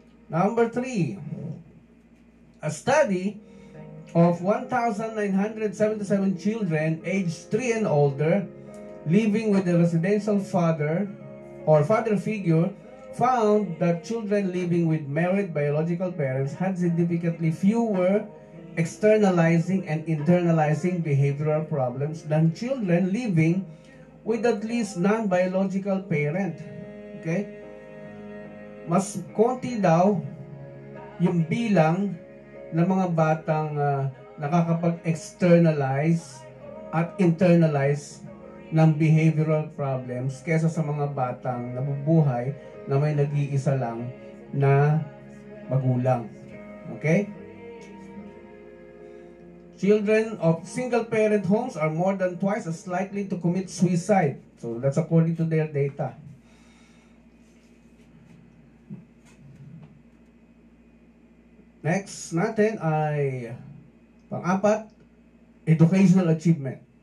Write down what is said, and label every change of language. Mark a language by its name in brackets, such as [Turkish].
[English] Number 3, a study of 1,977 children aged 3 and older living with a residential father or father figure found that children living with married biological parents had significantly fewer externalizing and internalizing behavioral problems than children living with at least non-biological parent. Okay? [Filipino] Mas konti daw yung bilang ng mga batang nakakapag-externalize at internalize ng behavioral problems kesa sa mga batang nabubuhay na may nag-iisa lang na magulang. [English] Okay? Children of single-parent homes are more than twice as likely to commit suicide. So that's according to their data. [Filipino] Next natin ay pang-apat, educational achievement.